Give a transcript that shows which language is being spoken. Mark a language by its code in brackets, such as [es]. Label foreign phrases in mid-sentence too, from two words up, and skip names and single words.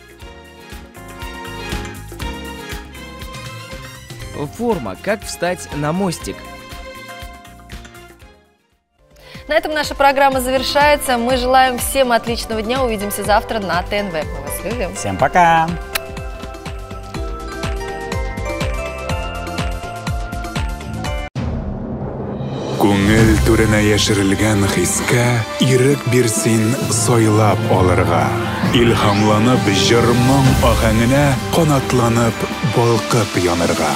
[ru] Форма, как встать на мостик. На этом наша программа завершается. Мы желаем всем отличного дня. Увидимся завтра на ТНВ. Мы вас любим. Всем пока! [tt] Күңел түренә яшерелгән хискә ирек бирсин сойлап алырга. Илһамланып җырның ахәңенә канатланып балкып янырга.